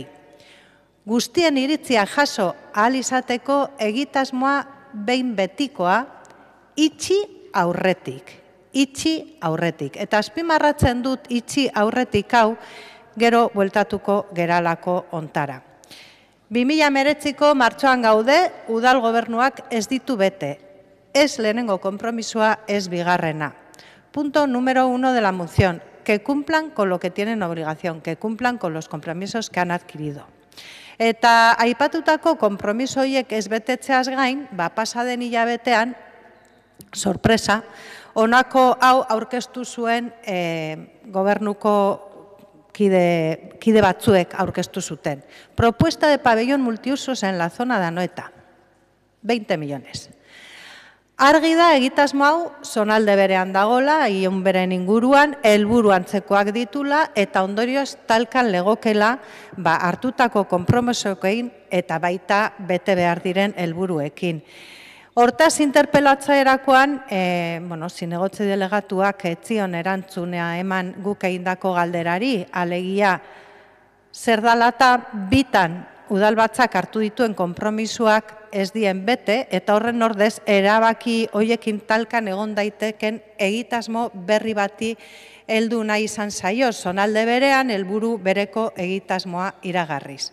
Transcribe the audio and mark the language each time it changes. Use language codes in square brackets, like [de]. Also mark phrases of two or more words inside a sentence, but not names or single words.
[eu] Guztien iritzia jaso ahal izateko egitasmoa behin betikoa itxi aurretik. Eta azpimarratzen dut itxi aurretik hau gero bueltatuko geralako ontara. 2019ko martxoan gaude, udal gobernuak ez ditu bete. Ez lehenengo konpromisoa, ez bigarrena. [es] Punto número 1 de la moción, que cumplan con lo que tienen obligación, que cumplan con los compromisos que han adquirido. [eu] Eta aipatutako konpromiso horiek ez betetzeaz gain, pasaden hilabetean, sorpresa, honako hau aurkeztu zuen gobernuko kide batzuek aurkeztu zuten. [es] Propuesta de pabellón multiusos en la zona de Anoeta. 20 millones. [eu] Argi da egitasmo hau zonalde berean dagola, Ilunberen inguruan, helburu antzekoak ditula eta ondorioz talkan legokela hartutako konpromisoekin eta baita bete behar diren helburuekin. Hortaz, interpelatzaerakoan, zinegotzi delegatuak etzion erantzunea eman guk egindako galderari, alegia zer dalata bitan udalbatzak hartu dituen konpromisoak ez dien bete, eta horren ordez erabaki hoiekin talkan egon daiteken egitasmo berri bati heldu nahi izan zaio, zonalde berean helburu bereko egitasmoa iragarriz.